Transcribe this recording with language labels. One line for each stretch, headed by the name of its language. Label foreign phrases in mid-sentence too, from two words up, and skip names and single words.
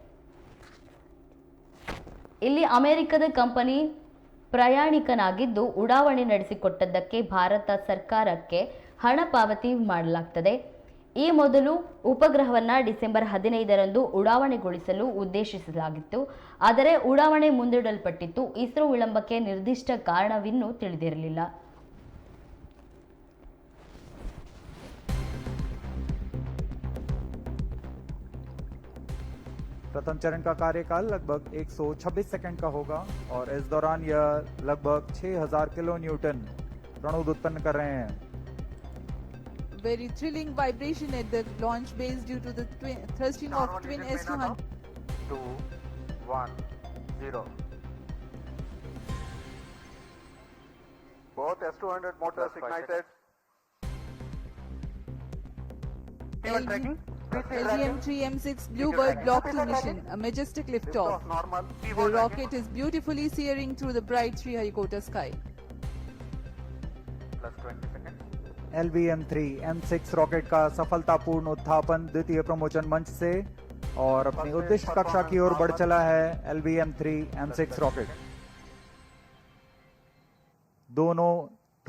Kannada: ಇಲ್ಲಿ ಅಮೆರಿಕದ ಕಂಪನಿ ಪ್ರಯಾಣಿಕನಾಗಿದ್ದು ಉಡಾವಣೆ ನಡೆಸಿಕೊಟ್ಟದ್ದಕ್ಕೆ ಭಾರತ ಸರ್ಕಾರಕ್ಕೆ ಹಣ ಪಾವತಿ ಮಾಡಲಾಗುತ್ತದೆ. ಈ ಮೊದಲು ಉಪಗ್ರಹವನ್ನು ಡಿಸೆಂಬರ್ 15ರಂದು ಉಡಾವಣೆಗೊಳಿಸಲು ಉದ್ದೇಶಿಸಲಾಗಿತ್ತು. ಆದರೆ ಉಡಾವಣೆ ಮುಂದೂಡಲ್ಪಟ್ಟಿತ್ತು. ಇಸ್ರೋ ವಿಳಂಬಕ್ಕೆ ನಿರ್ದಿಷ್ಟ ಕಾರಣವಿನ್ನೂ ತಿಳಿದಿರಲಿಲ್ಲ.
Hindi: प्रथम चरण का कार्यकाल लगभग 126 सेकंड का होगा और इस दौरान यह लगभग 6000
English: kilo newton
Hindi: प्रणोद उत्पन्न कर रहे हैं.
English: very thrilling vibration at the launch base due to the thrusting of Normal twin descent now. S200. 2, 1, 0. Both S200 motors ignited. Fuel tracking. LVM-3 M6 Bluebird Block 2 mission, a majestic liftoff. Normal. The rocket is beautifully searing through the bright Sriharikota sky. Plus 20 seconds.
Hindi: LVM-3 M6 रॉकेट का सफलतापूर्ण उत्थापन द्वितीय प्रमोचन मंच से और अपनी उद्दिष्ट कक्षा की ओर बढ़ चला है LVM-3 M6 रॉकेट। दोनों